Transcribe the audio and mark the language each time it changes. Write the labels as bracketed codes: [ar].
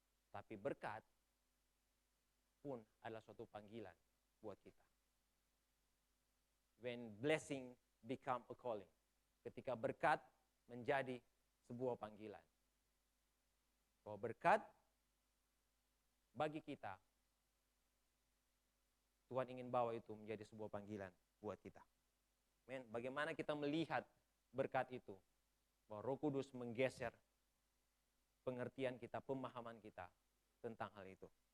[id] Tapi berkat pun adalah suatu panggilan buat kita. [en] When blessing become a calling. [id] Ketika berkat menjadi sebuah panggilan. Bahwa berkat bagi kita, Tuhan ingin bawa itu menjadi sebuah panggilan buat kita. Men, bagaimana kita melihat berkat itu? Bahwa Roh Kudus menggeser pengertian kita, pemahaman kita tentang hal itu.